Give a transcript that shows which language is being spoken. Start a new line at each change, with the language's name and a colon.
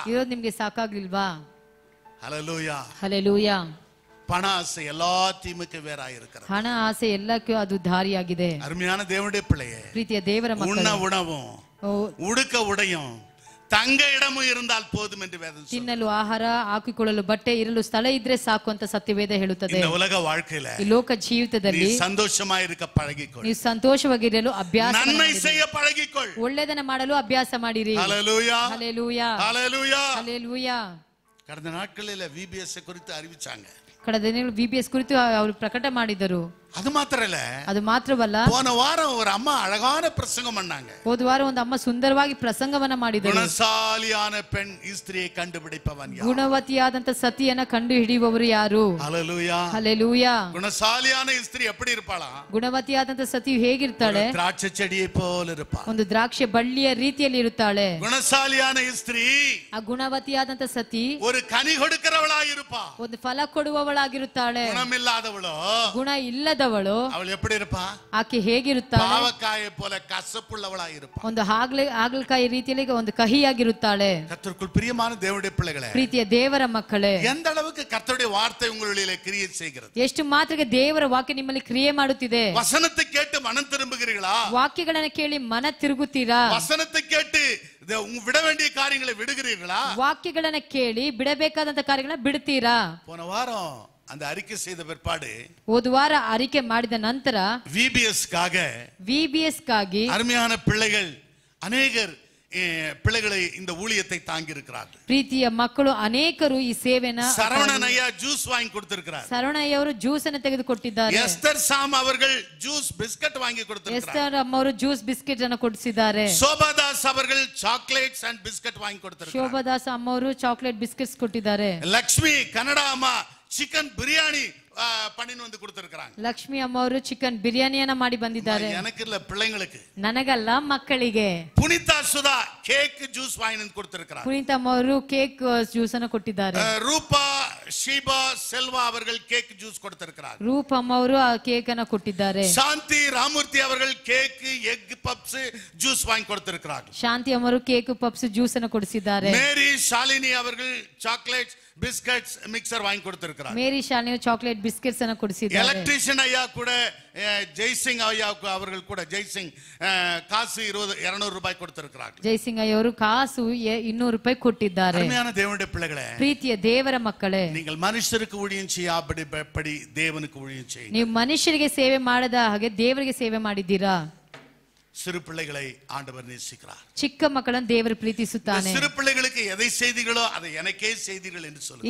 Kannada: ಇರೋದು ನಿಮ್ಗೆ ಸಾಕಾಗ್ಲಿಲ್ವಾ?
Tamil: ஹல்லேலூயா.
Kannada: ಹಲ್ಲೆಲೂಯಾ.
Tamil: பண ஆசை எல்லா தீமைக்கு வேறாய் இருக்கிறது.
Kannada: ಹಣ ಆಸೆ ಎಲ್ಲಕ್ಕೂ ಅದು ದಾರಿಯಾಗಿದೆ.
Tamil: அருமையான தேவனுடைய பிள்ளையே,
Kannada: ಪ್ರೀತಿಯ ದೇವರ
Tamil: உண்ண
Kannada: ಮಕ್ಕಳೇ,
Tamil: உணவும் உடுக்க உடையும் தங்க இடமும் இருந்தால் போதும் என்று வேதம் சொல்லுது.
Kannada: ತಿನ್ನಲು ಆಹಾರ, ಹಾಕಿಕೊಳ್ಳಲು ಬಟ್ಟೆ, ಇರಲು ಸ್ಥಳ ಇದ್ರೆ ಸಾಕು ಅಂತ ಸತ್ಯವೇದ ಹೇಳುತ್ತದೆ.
Tamil: இந்த உலக வாழ்க்கையில
Kannada: ಈ ಲೋಕ ಜೀವಿತದಲ್ಲಿ
Tamil: நீ சந்தோஷமா இருக்க பழகிக்கொள்.
Kannada: ನೀವು ಸಂತೋಷವಾಗಿರಲು ಅಭ್ಯಾಸ
Tamil: நன்மை
Kannada: ಮಾಡಿರಿ.
Tamil: செய்ய பழகிக்கொள்.
Kannada: ಒಳ್ಳೆದನ್ನ ಮಾಡಲು ಅಭ್ಯಾಸ ಮಾಡಿರಿ.
Tamil: ஹல்லேலூயா.
Kannada: ಹಲ್ಲೆಲೂಯಾ.
Tamil: ஹல்லேலூயா.
Kannada: ಹಲ್ಲೆಲೂಯಾ.
Tamil: கடந்த நாட்களில் VBS குறித்து அறிவிச்சாங்க.
Kannada: ಕಳೆದ ದಿನಗಳು VBS ಕುರಿತು ಅವರು ಪ್ರಕಟ ಮಾಡಿದರು.
Tamil: அது மாத்திரம் இல்ல,
Kannada: ಅದು ಮಾತ್ರವಲ್ಲ,
Tamil: போன வாரம் ஒரு அம்மா அழகான பிரசங்கம் பண்ணாங்க.
Kannada: ಹೋದ ವಾರ ಒಂದು ಅಮ್ಮ ಸುಂದರವಾಗಿ ಪ್ರಸಂಗವನ್ನ ಮಾಡಿದರು.
Tamil: குணசாலியான பெண் ஸ்திரியை கண்டுபிடிப்பவன் யார்?
Kannada: ಗುಣವತಿಯಾದಂತ ಸತಿಯನ್ನ ಕಂಡು ಹಿಡಿಯುವವರು ಯಾರು?
Tamil: ஹல்லேலூயா.
Kannada: ಹಲ್ಲೆಲೂಯಾ.
Tamil: குணசாலியான ஸ்திரி எப்படி இருப்பாளா?
Kannada: ಗುಣವತಿಯಾದಂತ ಸತಿಯು ಹೇಗಿರ್ತಾಳೆ?
Tamil: திராட்சை செடியை போல இருப்பாள்.
Kannada: ಒಂದು ದ್ರಾಕ್ಷಿ ಬಳ್ಳಿಯ ರೀತಿಯಲ್ಲಿ ಇರುತ್ತಾಳೆ.
Tamil: குணசாலியான ஸ்திரி
Kannada: ಆ ಗುಣವತಿಯಾದಂತ ಸತಿ
Tamil: ஒரு கனி கொடுக்கிறவளாய் இருப்பா.
Kannada: ಒಂದು ಫಲ ಕೊಡುವವಳಾಗಿರುತ್ತಾಳೆ.
Tamil: குணமில்லாதவளோ,
Kannada: ಗುಣ ಇಲ್ಲದವಳು
Tamil: அவள் எப்படி இருப்பா?
Kannada: ಆಕೆ ಹೇಗಿರುತ್ತಾಳೆ?
Tamil: பாவக்காயை போல கசப்புள்ளவளாய் இருப்பா.
Kannada: ಒಂದು ಹಾಗಲಕಾಯಿ ರೀತಿಯಲ್ಲಿ ಒಂದು ಕಹಿಯಾಗಿರುತ್ತಾಳೆ.
Tamil: கர்த்தருக்குள் பிரியமான தேவனுடைய பிள்ளைகளே,
Kannada: ಪ್ರೀತಿಯ ದೇವರ ಮಕ್ಕಳೇ,
Tamil: எந்த அளவுக்கு கர்த்தருடைய வார்த்தை உங்களிலே கிரியை செய்கிறது?
Kannada: ಎಷ್ಟು ಮಾತ್ರಕ್ಕೆ ದೇವರ ವಾಕ್ಯ ನಿಮ್ಮಲ್ಲಿ ಕ್ರಿಯೆ ಮಾಡುತ್ತಿದೆ?
Tamil: வசனத்தை கேட்டு மனம் திரும்புகிறீர்களா?
Kannada: ವಾಕ್ಯಗಳನ್ನ ಕೇಳಿ ಮನ ತಿರುಗುತ್ತೀರಾ?
Tamil: வசனத்தை கேட்டு விட வேண்டிய காரியங்களை விடுகிறீர்களா?
Kannada: ವಾಕ್ಯಗಳನ್ನ ಕೇಳಿ ಬಿಡಬೇಕಾದಂತ ಕಾರ್ಯಗಳನ್ನ ಬಿಡ್ತೀರಾ?
Tamil: போன வாரம் அந்த அறிக்கை செய்த பிற்பாடு,
Kannada: ಹೋದ ವಾರ ಅರಿಕೆ ಮಾಡಿದ ನಂತರ VBS ಗಾಗಿ
Tamil: அருமையான பிள்ளைகள் அநேகர் பிள்ளைகளை இந்த ஊழியத்தை தாங்கி இருக்கிறார்கள்.
Kannada: ಪ್ರೀತಿಯ ಮಕ್ಕಳು ಅನೇಕರು ಈ ಸೇವೆನ
Tamil: சரவணன் ஐயா ஜூஸ் வாங்கி கொடுத்திருக்கிறார்.
Kannada: ಸರವಣಯ್ಯ ಅವರು ಜ್ಯೂಸ್ ಅನ್ನು ತೆಗೆದುಕೊಟ್ಟಿದ್ದಾರೆ.
Tamil: எஸ்தர் சாம் அவர்கள் ஜூஸ் பிஸ்கட் வாங்கி கொடுத்திருக்கிறார்.
Kannada: ಎಸ್ತರ್ ಅಮ್ಮವರು ಜ್ಯೂಸ್ ಬಿಸ್ಕೆಟ್ ಅನ್ನು ಕೊಡಿಸಿದ್ದಾರೆ.
Tamil: ಶೋಭಾದಾಸ್ அவர்கள் சாக்லேಟ್ಸ್ ಅಂಡ್ ಬಿಸ್ಕಟ್ வாங்கி கொடுத்திருக்கிறார்.
Kannada: ಶೋಭಾದಾಸ್ ಅಮ್ಮವರು ಚಾಕ್ಲೇಟ್ ಬಿಸ್ಕೆಟ್ಸ್ ಕೊಟ್ಟಿದ್ದಾರೆ.
Tamil: லக்ஷ்மி கனடா அம்மா சிக்கன் பிரியாணி பண்ணின்னு வந்து கொடுத்திருக்காங்க.
Kannada: ಲಕ್ಷ್ಮಿ ಅಮ್ಮವರು ಚಿಕನ್ ಬಿರಿಯಾನಿಯನ್ನ ಮಾಡಿ ಬಂದಿದ್ದಾರೆ.
Tamil: எனக்கு இல்ல, பிள்ளைங்களுக்கு.
Kannada: ನನಗಲ್ಲ, ಮಕ್ಕಳಿಗೆ.
Tamil: புனிதா சுதா கேக் ஜூஸ் வாங்கி வந்து கொடுத்திருக்காங்க.
Kannada: ಪುನೀತ್ ಅಮ್ಮವರು ಕೇಕ್ ಜ್ಯೂಸ್ ಅನ್ನು ಕೊಟ್ಟಿದ್ದಾರೆ.
Tamil: ರೂಪಾ ஷீபா செல்வா அவர்கள் கேக் ஜூஸ் கொடுத்திருக்காங்க.
Kannada: ರೂಪ ಅಮ್ಮವರು ಆ ಕೇಕ್ ಅನ್ನು ಕೊಟ್ಟಿದ್ದಾರೆ.
Tamil: ಶಾಂತಿ ರಾಮೂರ್ತಿ அவர்கள் கேக் எக் பப்ஸ் ஜூஸ் வாங்கி கொடுத்திருக்காங்க.
Kannada: ಶಾಂತಿ ಅಮ್ಮವರು ಕೇಕ್ ಪಪ್ಸ್ ಜ್ಯೂಸ್ ಅನ್ನು ಕೊಡಿಸಿದ್ದಾರೆ.
Tamil: ಮೇರಿ ಶಾಲಿನಿ அவர்கள் சாக்லேಟ್ಸ್ பிஸ்கட்ஸ் மிக்சர் வாங்கி கொடுத்திருக்காங்க.
Kannada: ಮೇರಿ ಶಾಲಿನಿ ಚಾಕ್ಲೇಟ್ ಬಿಸ್ಕೆಟ್ಸ್ ಅನ್ನು ಕೊಡಿಸಿದ್ದಾರೆ.
Tamil: ಎಲೆಕ್ಟ್ರಿಷಿಯನ್ ஐயா கூட ஜெய்சிங் ஐயா அவர்கள் கூட ஜெய்சிங் காசு 200 ரூபாய் கொடுத்திருக்காங்க.
Kannada: ಜೈಸಿಂಗ್ ಅಯ್ಯ ಅವರು ಕಾಸು 200 ರೂಪಾಯಿ ಕೊಟ್ಟಿದ್ದಾರೆ.
Tamil: அருமையான தேவனுடைய பிள்ளைகளே,
Kannada: ಪ್ರೀತಿಯ ದೇವರ ಮಕ್ಕಳೇ,
Tamil: நீங்கள் மனுஷருக்கு ஊழியம் செய்யாதபடி தேவனுக்கு ஊழியம் செய்யுங்கள்.
Kannada: ನೀವು ಮನುಷ್ಯರಿಗೆ ಸೇವೆ ಮಾಡದ ಹಾಗೆ ದೇವರಿಗೆ ಸೇವೆ ಮಾಡಿದ್ದೀರಾ?
Tamil: சிறு பிள்ளைகளை ஆண்டவர் நேசிக்கிறார்.
Kannada: ಚಿಕ್ಕ ಮಕ್ಕಳನ್ನು ದೇವರು ಪ್ರೀತಿಸುತ್ತಾನೆ.
Tamil: சிறு பிள்ளைகளுக்கு எதை செய்தீர்களோ அதை எனக்கே செய்தீர்கள் என்று சொல்லுகிறார்.